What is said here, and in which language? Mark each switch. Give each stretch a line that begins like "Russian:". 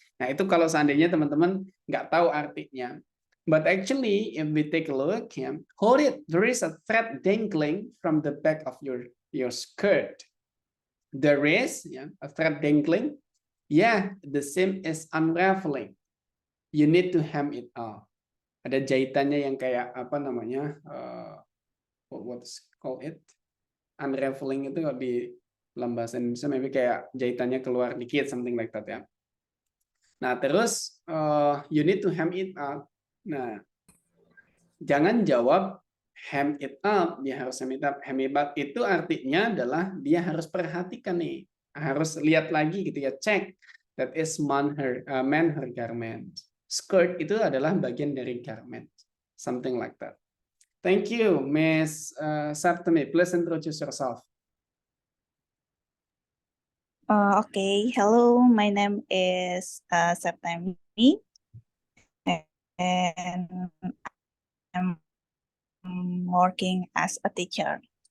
Indonesian: Nah, itu kalau seandainya teman-teman nggak tahu artinya.
English: But actually, if we take a look, hold it. There is a thread dangling from the back of your skirt. There is a thread dangling. Yeah, the seam is unraveling. You need to hem it up.
Indonesian: Ada jahitannya yang kayak apa namanya?
English: What's called it?
Indonesian: Unraveling itu kalau di dalam bahasa Indonesia maybe kayak jahitannya keluar dikit,
English: something like that
Indonesian: ya. Nah, terus
English: you need to hem it up.
Indonesian: Nah, jangan jawab hem it up, dia harus hem it up. Hem it up itu artinya adalah dia harus perhatikan nih, harus lihat lagi gitu ya, cek.
English: That is man her garment.
Indonesian: Skirt itu adalah bagian dari
English: garment, something like that. Thank you, Miss Septemi. Please introduce yourself. Okay, hello, my name is Septemi, and I'm working as a teacher.